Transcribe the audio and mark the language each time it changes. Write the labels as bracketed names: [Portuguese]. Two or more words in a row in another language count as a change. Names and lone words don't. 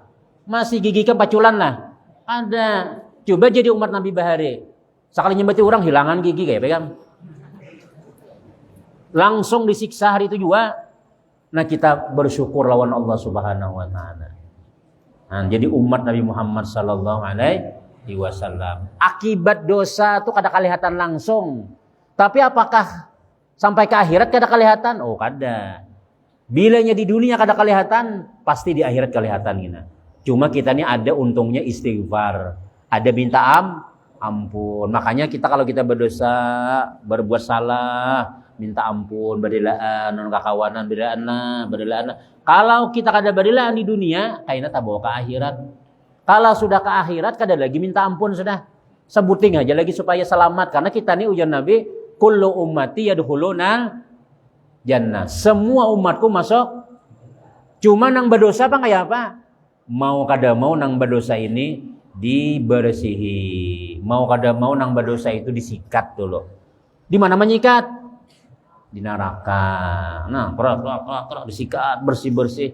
[Banjar] Masih gigi ikam paculan lah. Ada. Coba jadi umat Nabi Bahari. Sekali menyembati orang, hilangan gigi kayak pegang. Langsung disiksa hari itu juga. Nah kita bersyukur lawan [Arabic] الله سبحانه وتعالى. [Banjar] Nah, jadi umat Nabi Muhammad [Arabic] صلى الله عليه وسلم. [Banjar] Akibat dosa itu kada kelihatan langsung. Tapi apakah sampai ke akhirat kada kelihatan? Oh kada. Bilanya di dunia kada kelihatan, pasti di akhirat kelihatan gini. Cuma kita ini ada untungnya istighfar, ada minta ampun. Makanya kita kalau kita berdosa, berbuat salah, minta ampun, berilaan, non kakawanan, berilaan. Kalau kita kada berilaan di dunia, kayaknya tak bawa ke akhirat. Kalau sudah ke akhirat, kada lagi minta ampun sudah. Sebuting aja lagi supaya selamat. Karena kita ini ujian Nabi, [Arabic] كل أمتي يدخلون الجنة. [Banjar] Semua umatku masuk. Cuma nang berdosa apa kayak apa? Mau kada mau nang berdosa ini dibersihi. Mau kada mau nang berdosa itu disikat dulu. Di mana menyikat? Di neraka. Nah, kerak disikat bersih-bersih.